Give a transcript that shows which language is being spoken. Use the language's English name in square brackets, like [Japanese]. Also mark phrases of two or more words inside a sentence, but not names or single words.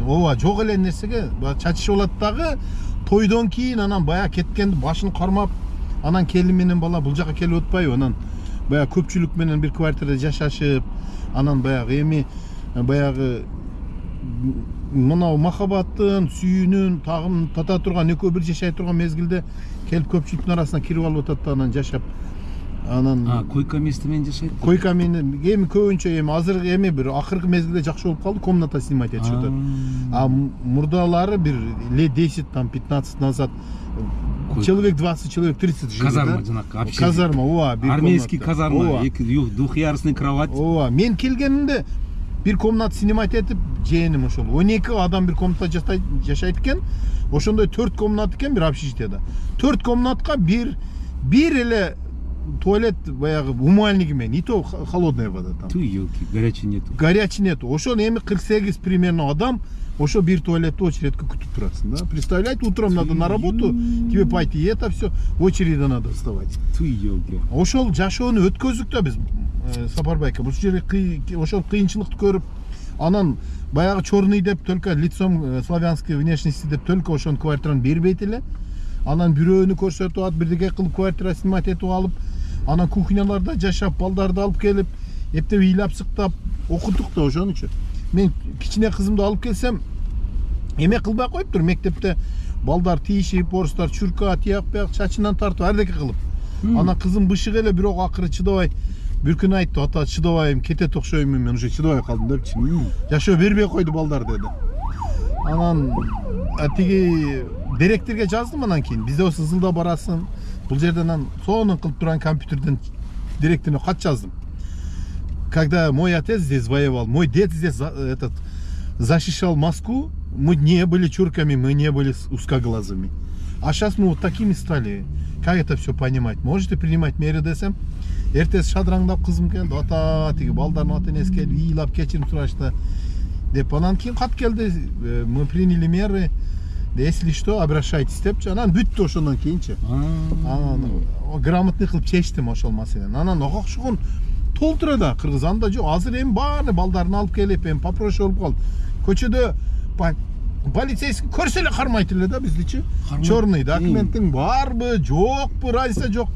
[Kyrgyz] ооба жок эле нерсеге чачышып алат дагы тойдон кийин анан баягы кеткенди башын кармап анан келин менен бала бул жака келип атпайбы, анан баягы көпчүлүк менен бир квартирада жашашып анан баягы эми баягы мынау махаббаттын сүйүүнүн тагын тата турган экөө бир жашай турган мезгилде келип көпчүлүктүн арасына кирип алып атат да анан жашап анан [Russian] койка место [Kyrgyz] менен жашайт. койка менен эми көбүнчө эми азыр эми бир акыркы мезгилде жакшы болуп калды, [Russian] комната снимать [Kyrgyz] этишип атат. Мурдалары бир [Russian] лет 10 там 15 назад человек 20, человек 30 жили. [Kyrgyz] Казарма жанакы общежитие. Казарма, ооба, [Russian] армейский казарма, двухъярусный кровать. [Kyrgyz] Ооба, мен келгенимде бир [Russian] комната снимать [Kyrgyz] этип жээним ошол 12 адам бир комнатада жашайт экен. Ошондой 4 комната экен бир общежитиеде. 4 комнатка бир эле туалет баягы умывальниги менен, [Russian] и то холодная вода там. Ту елки, горячий нету. Горячий нету. [Kyrgyz] Ошол эми 48 примерно адам ошо бир туалетте очередке күтүп турасың, да? [Russian] Представляете, утром надо на работу, тебе пойти, и это все в очереди надо вставать. Ту елки. [Kyrgyz] Ошол жашоону өткөздүк да биз, Сапарбай ака. Бул жерде ошол кыйынчылыкты көрүп, анан баягы черный деп [Russian] только лицом славянской внешности [Kyrgyz] деп только ошон квартираны бербейт эле. Анан бирөөнү көрсөтүп атып, бирдеке кылып [Russian] квартира снимать [Kyrgyz] этип алып, анан кухняларда жашап, балдарды алып келип, эптеп ыйлап сыктап окуттук да ошон үчүн. Мен кичине кызымды алып келсем, эме кылбай коюптур, мектепте балдар тийишип, орустар чурка, тияк бияк чачынан тартып, ардеке кылып. Анан кызым бышык эле, бирок акыры чыдабай, бир күн айтты, ата чыдабайм, кетет окшойм, мен уже чыдабай калдым депчи. Жашоо бербей койду балдар деди. Анан тиги директорге жаздым анан кийин, бизде осы ызылда барасың, бул жерден анан сонун кылып турган компьютерден директоруна кат жаздым. [Russian] Когда мой отец здесь воевал, мой дед здесь защищал Москву, мы не были чурками, мы не были узкоглазыми. А сейчас мы вот такими стали. Как это все понимать? Можете принимать меры десем? [Kyrgyz] Эртес шадраңдап кызым келди, ата тиги балдардын ата энеси келип ыйлап кечирим сурашты. Деп анан кийин кат келди, [Russian] мы приняли меры. Если что, обращайтесь депчи. [Kyrgyz] Анан бүттү ошондон кийинчи. Анан грамотный кылып чечтим ошол маселени. Анан окшогон толтура да кыргыз анда жок. Азыр эми баары балдарын алып келип, эми попроще болуп калды. Көчөдө полицейский көрсө эле кармайт эле да биздичи. Черный документтин барбы, жокпу, разница жок.